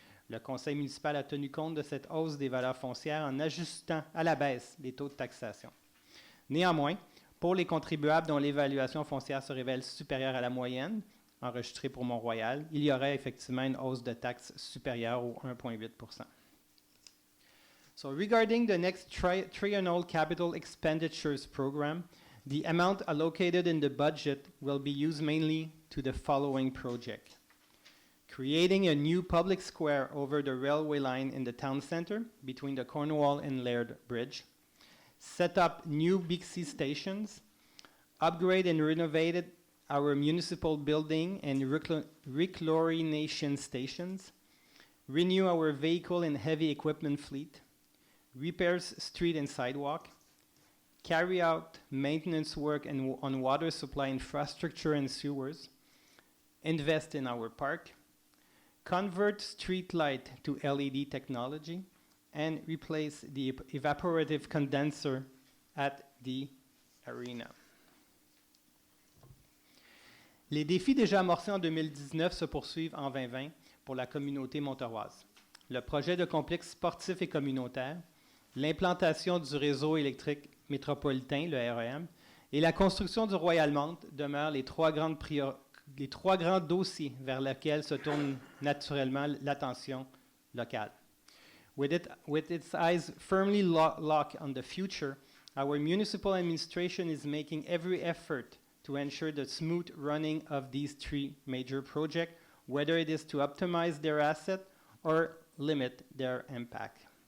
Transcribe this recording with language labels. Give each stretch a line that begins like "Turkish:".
French: Le conseil municipal a tenu compte de cette hausse des valeurs foncières en ajustant à la baisse les taux de taxation. Néanmoins, pour les contribuables dont l'évaluation foncière se révèle supérieure à la moyenne enregistrée pour Mont-Royal, il y aurait effectivement une hausse de taxes supérieure au 1,8 %.
English: So regarding the next triennial capital expenditures program, the amount allocated in the budget will be used mainly to the following project: creating a new public square over the railway line in the town center between the Cornwall and Laird Bridge, set up new Bixby stations, upgrade and renovated our municipal building and rechlorination stations, renew our vehicle and heavy equipment fleet, repairs street and sidewalk, carry out maintenance work on water supply infrastructure and sewers, invest in our park, convert street light to LED technology, and replace the evaporative condenser at the arena.
French: Les défis déjà amorcés en 2019 se poursuivent en 2020 pour la communauté monteroise. Le projet de complexe sportif et communautaire, l'implantation du réseau électrique métropolitain, le REM, et la construction du Royal-Mount demeurent les trois grands dossiers vers lesquels se tourne naturellement l'attention locale.
English: With its eyes firmly locked on the future, Our municipal administration is making every effort to ensure the smooth running of these three major projects, whether it is to optimize their asset or limit their impact.